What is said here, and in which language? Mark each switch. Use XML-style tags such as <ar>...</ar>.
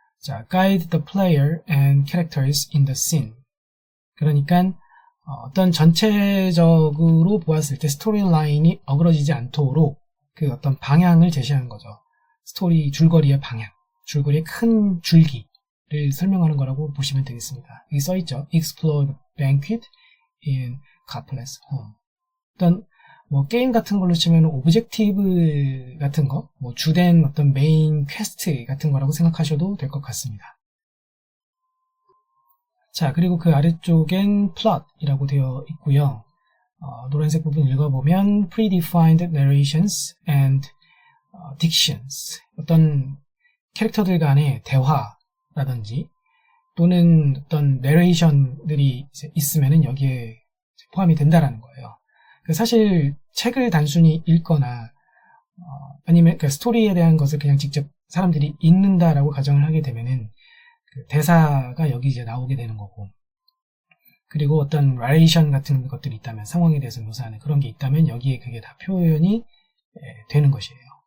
<en>자, guide the player and characters in the scene.</en> <ko>그러니까 어떤 전체적으로 보았을 때 스토리 라인이 어그러지지 않도록 그 어떤 방향을 제시하는 거죠. 스토리 줄거리의 방향, 줄거리의 큰 줄기를 설명하는 거라고 보시면 되겠습니다. 여기 써있죠.</ko> <en>Explore the banquet in Caplet's home.</en> <ko>어떤 게임 같은 걸로 치면 오브젝티브 같은 거, 주된 어떤 메인 퀘스트 같은 거라고 생각하셔도 될 것 같습니다. 자, 그리고 그 아래쪽엔 plot이라고 되어 있고요. 노란색 부분 읽어보면</ko> <en>predefined narrations and dictions.</en> <ko>어떤 캐릭터들 간의 대화라든지 또는 어떤 내레이션들이 있으면은 여기에 포함이 된다라는 거예요. 사실 책을 단순히 읽거나 아니면 그 스토리에 대한 것을 그냥 직접 사람들이 읽는다라고 가정을 하게 되면은 그 대사가 여기 이제 나오게 되는 거고, 그리고 어떤 나레이션 같은 것들이 있다면, 상황에 대해서 묘사하는 그런 게 있다면 여기에 그게 다 표현이 되는 것이에요.</ko>